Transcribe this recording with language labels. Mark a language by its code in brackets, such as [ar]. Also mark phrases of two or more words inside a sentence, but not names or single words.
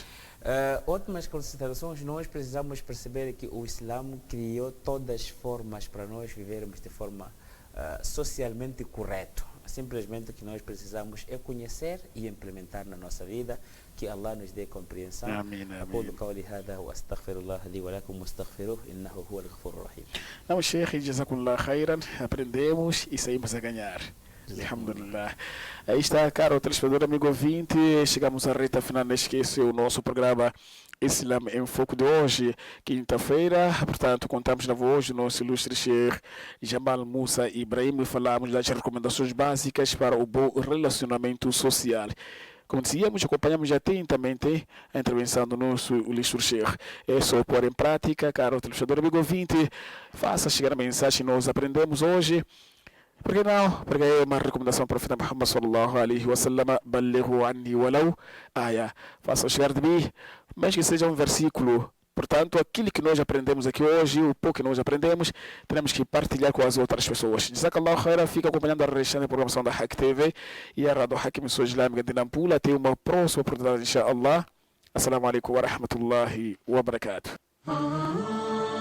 [pt] Últimas considerações, nós precisamos perceber que o Islã criou todas as formas para nós vivermos de forma socialmente correta. Simplesmente o que nós precisamos é conhecer e implementar na nossa vida. Que Allah nos dê compreensão. Amém. [ar] أقول قولي هذا وأستغفر الله لي ولكم واستغفروه إنه هو الغفور الرحيم. [pt] Não, Sheikh, [ar] جزاكم الله خيرا. [pt] Aprendemos e saímos a ganhar. Alhamdulillah. Aí está, caro telespectador, amigo ouvinte. Chegamos à reta final. Não esqueça o nosso programa Islam em Foco de hoje, quinta-feira. Portanto, contamos na voz do nosso ilustre Sheikh Jamal Musa Ibrahim e falamos das recomendações básicas para o bom relacionamento social. Como dizíamos, acompanhamos atentamente a intervenção do nosso ilustre Sheikh. É só pôr em prática, caro telespectador, amigo ouvinte. Faça chegar a mensagem que nós aprendemos hoje. Por que não? Porque é uma recomendação do profeta Muhammad [ar] صلى الله عليه وسلم بلغوا عني ولو آية. [pt] Faça chegar de mim, mesmo que seja um versículo. Portanto, aquilo que nós aprendemos aqui hoje, o pouco que nós aprendemos, teremos que partilhar com as outras pessoas. [ar] جزاك الله خيرا, [pt] fica acompanhando a restante programação da Hack TV e a Rádio Hack Missão Islâmica de Nampula. Até uma próxima oportunidade, inshallah. [ar] السلام عليكم ورحمة الله وبركاته.